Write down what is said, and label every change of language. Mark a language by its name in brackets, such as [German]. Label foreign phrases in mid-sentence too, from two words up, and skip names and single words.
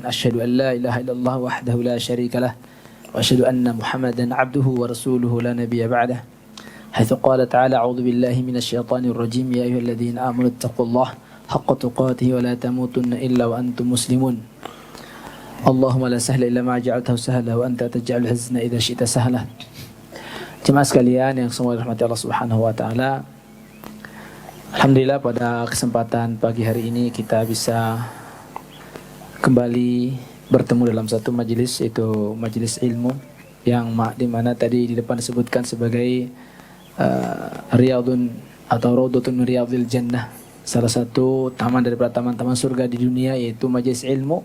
[Arabic] أشهد أن لا إله إلا الله وحده لا شريك له وأشهد أن محمدا عبده ورسوله لا نبي بعده. حيث قال تعالى أعوذ بالله من الشيطان الرجيم يا أيها الذين آمنوا اتقوا الله حق تقاته ولا تموتن إلا وأنتم مسلمون. اللهم لا سهل إلا ما جعلته سهلا وأنت تجعل الحزن إذا شئت سهلا. [Indonesian] Jemaah sekalian yang semua dirahmati Allah [Arabic] سبحانه وتعالى. [Indonesian] Alhamdulillah pada kesempatan pagi hari ini kita bisa kembali bertemu dalam satu majelis, yaitu majelis ilmu yang di mana tadi di depan disebutkan sebagai riyadun atau [Arabic] روضة من رياض الجنة, [Indonesian] salah satu taman daripada taman-taman surga di dunia, yaitu majelis ilmu.